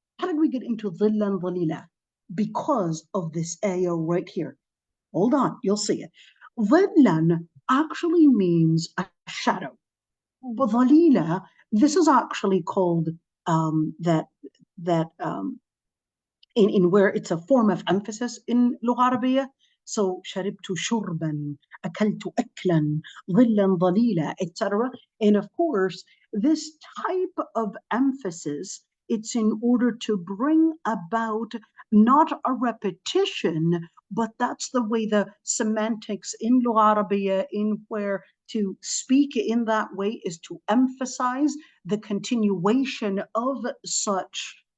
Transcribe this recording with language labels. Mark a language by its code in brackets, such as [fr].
[en] How did we get into [ar] ظِلًّا ظَلِيلًا? [en] Because of this ayah right here. Hold on, you'll see it. ظِلًّا actually means a shadow. ظَلِيلًا, this is actually called that in where it's a form of emphasis in Lugha Arabiya. [ar] So شربت شربا, أكلت أكلا, ظلا ظليلا, etc. [en] And of course, this type of emphasis, it's in order to bring about not a repetition, but that's the way the semantics in Lugha Arabiya, in where to speak in that way is to emphasize the continuation of such